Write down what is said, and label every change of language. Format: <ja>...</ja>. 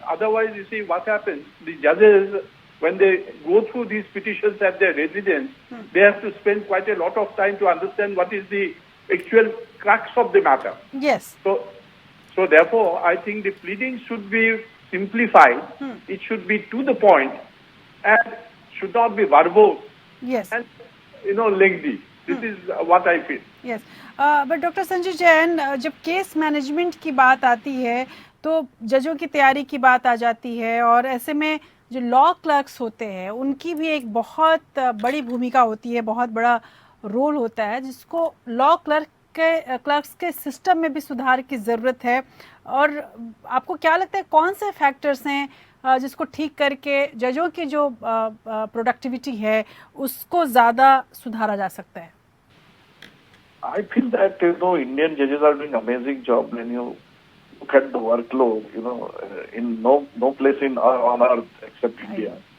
<en>Otherwise, you see what happens, the judges, when they go through these petitions at their residence, they have to spend quite a lot of time to understand what is the actual crux of the matter. Yes. So therefore, I think the pleading should be simplified. It should be to the point and should not be verbose and, lengthy. This is what I feel. Yes. But Dr.</en> <hi>Sanjay Jain, जब case management की बात आती है तो जजों की तैयारी की बात आ जाती है, और ऐसे में जो लॉ क्लर्क्स होते हैं उनकी भी एक बहुत बड़ी भूमिका होती है, बहुत बड़ा रोल होता है, जिसको लॉ क्लर्क्स के सिस्टम में भी सुधार की ज़रूरत है. और आपको क्या लगता है कौन से फैक्टर्स हैं जिसको ठीक करके जजों की जो प्रोडक्टिविटी है उसको ज़्यादा सुधारा जा सकता है?</hi> <en>I feel that, Indian judges are doing amazing job when you look at the workload, in no place on earth except India.</en>